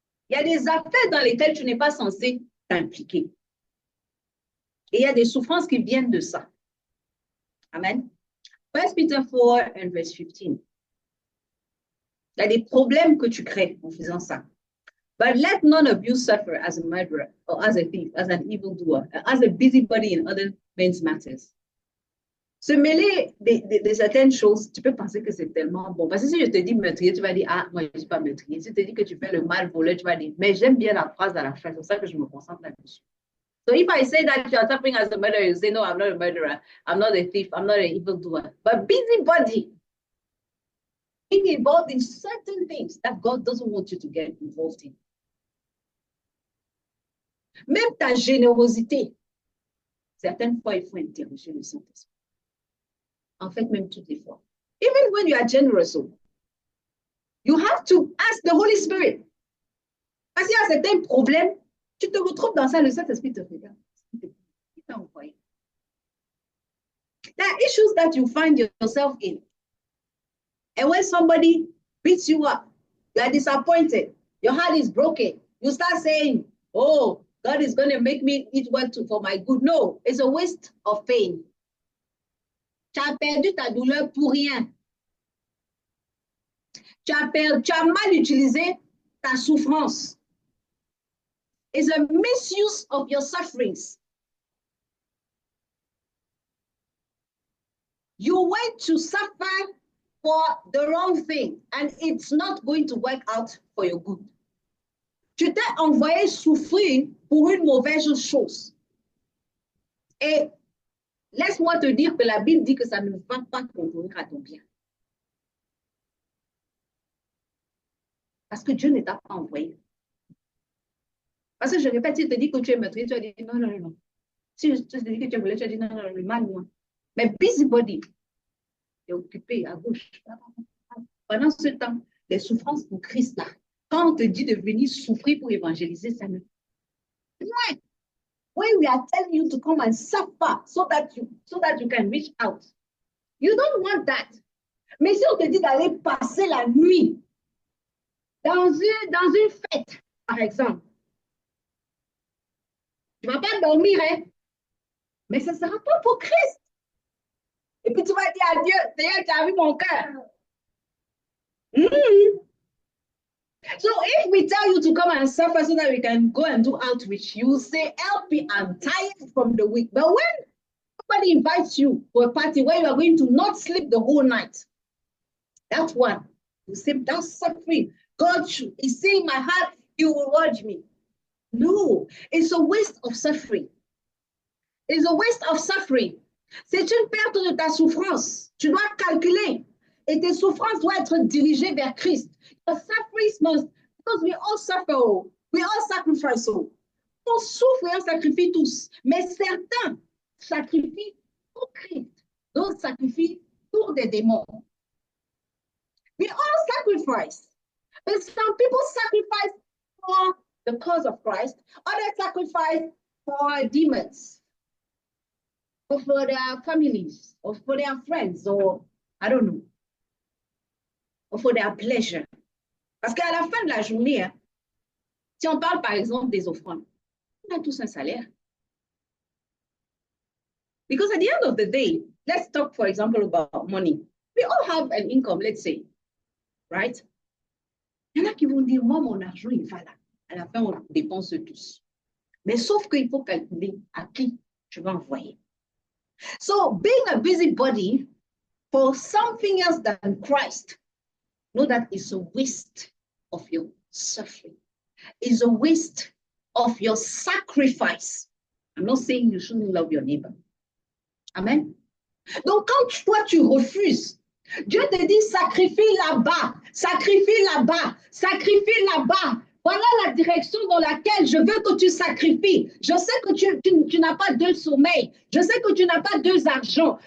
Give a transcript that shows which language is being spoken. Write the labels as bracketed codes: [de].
[fr] Il y a des affaires dans lesquelles tu n'es pas censé t'impliquer. Et il y a des souffrances qui viennent de ça. Amen. [en] 1 Peter 4 and verse 15. [fr] Il y a des problèmes que tu crées en faisant ça. [en] But let none of you suffer as a murderer or as a thief, as an evildoer, as a busybody in other men's matters. [fr] Se mêler de certaines choses, tu peux penser que c'est tellement bon. Parce que si je te dis meurtrier, tu vas dire, ah, moi, je ne suis pas meurtrier. Si je te dis que tu fais le mal voleur, tu vas dire, mais j'aime bien la phrase à la fin. C'est pour ça que je me concentre là-dessus. [en] So if I say that you are suffering as a murderer, you say, no, I'm not a murderer. I'm not a thief. I'm not an evildoer. But busybody, being involved in certain things that God doesn't want you to get involved in. [fr] Même ta générosité, certaines fois, il faut interroger le Saint-Esprit. En fait, même toutes les fois. [en] Even when you are generous, you have to ask the Holy Spirit. [fr] Parce qu'il y a certains problèmes, tu te retrouves dans ça, le Saint-Esprit te regarde. Il t'a envoyé. [en] There are issues that you find yourself in. And when somebody beats you up, you are disappointed, your heart is broken, you start saying, oh, God is going to make me it work for my good. No, it's a waste of pain. [fr] Tu as perdu ta douleur pour rien. Tu as mal utilisé ta souffrance. [en] It's a misuse of your sufferings. You went to suffer for the wrong thing, and it's not going to work out for your good. [fr] Tu t'es envoyé souffrir pour une mauvaise chose. Et laisse-moi te dire que la Bible dit que ça ne va pas concourir à ton bien. Parce que Dieu ne t'a pas envoyé. Parce que je répète, si je te dis que tu es meurtrier, tu vas dire non, non, non, non. Si je te dis que tu es volé, tu vas dire non, non, non, le mal, moi. Mais busybody est occupé à gauche. Pendant ce temps, les souffrances pour Christ, là, quand on te dit de venir souffrir pour évangéliser, ça ne. Ouais. [en] When we are telling you to come and suffer so that you can reach out, you don't want that. [fr] Mais si on te dit d'aller passer la nuit dans une fête, par exemple, tu ne vas pas dormir, hein? Mais ce ne sera pas pour Christ. Et puis tu vas dire à Dieu, Seigneur, tu as vu mon cœur. [en] So if we tell you to come and suffer so that we can go and do outreach, you will say, help me, I'm tired from the week. But when somebody invites you for a party where you are going to not sleep the whole night, that's one. You say, that's suffering. God is saying my heart, you will watch me. No, it's a waste of suffering. It's a waste of suffering. [fr] C'est une perte de ta souffrance. Tu dois calculer. Et tes souffrances doivent être dirigées vers Christ. [en] Your sufferings must, because we all suffer, we all sacrifice. [fr] On souffre et on sacrifie tous. Mais certains sacrifient pour Christ. D'autres sacrifient pour des démons. [en] We all sacrifice. But some people sacrifice for the cause of Christ. Others sacrifice for demons. Or for their families. Or for their friends. Or, I don't know. Or for their pleasure. [fr] Parce qu'à la fin de la journée, hein, si on parle par exemple des offrandes, on a tous un salaire. [en] Because at the end of the day, let's talk, for example, about money. We all have an income, let's say, right? [fr] Il y en a qui vont dire, moi, mon argent, il va là. À la fin, on dépense tous. Mais sauf qu'il faut calculer à qui je vais envoyer. [en] So, being a busybody for something else than Christ, know that it's a waste of your suffering. It's a waste of your sacrifice. I'm not saying you shouldn't love your neighbor. Amen. [fr] Donc, quand toi, tu refuses, Dieu te dit sacrifie là-bas, sacrifie là-bas, sacrifie là-bas. Voilà la direction dans laquelle je veux que tu sacrifies. Je sais que tu n'as pas deux sommeils. Je sais que tu n'as pas deux argent.